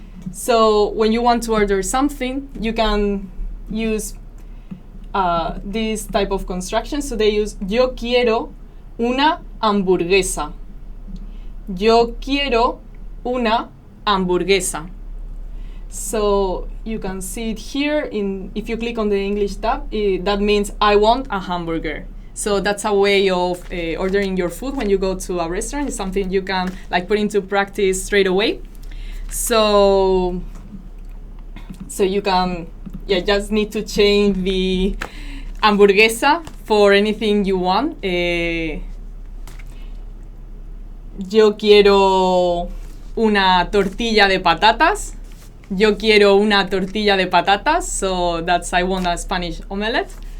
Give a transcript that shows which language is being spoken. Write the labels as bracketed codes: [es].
[en] So when you want to order something, you can use this type of construction. So they use [es] yo quiero una hamburguesa. Yo quiero una hamburguesa. [en] So you can see it here. If you click on the English tab, that means I want a hamburger. So that's a way of ordering your food when you go to a restaurant. It's something you can like put into practice straight away. So you can just need to change the hamburguesa for anything you want. [es] Yo quiero una tortilla de patatas. Yo quiero una tortilla de patatas. [en] So that's I want a Spanish omelette.